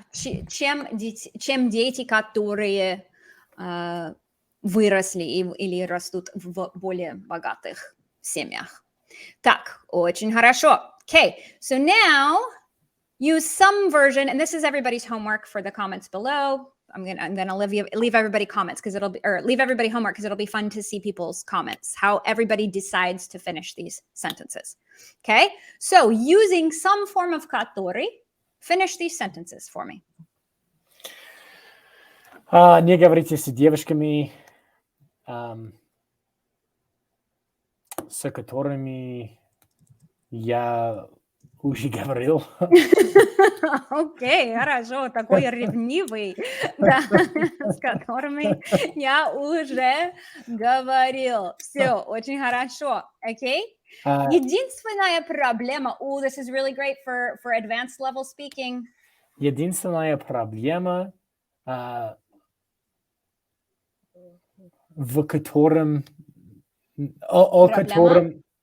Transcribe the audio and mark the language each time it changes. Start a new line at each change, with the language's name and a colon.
Russian: Чем дети, которые выросли или растут в более богатых семьях. Так, очень хорошо.
English: Okay, so now use some version, and this is everybody's homework for the comments below. I'm gonna leave everybody comments because leave everybody homework because it'll be fun to see people's comments, how everybody decides to finish these sentences. Okay, so using some form of который, finish these sentences for me.
Russian: Не говорите с девушками, с которыми я уже говорил. Окей, хорошо, такой ревнивый, да, с которыми я уже говорил. Все, очень хорошо, окей? Единственная проблема,
English: this is really great for advanced level speaking.
Russian: Единственная проблема, в котором, о котором...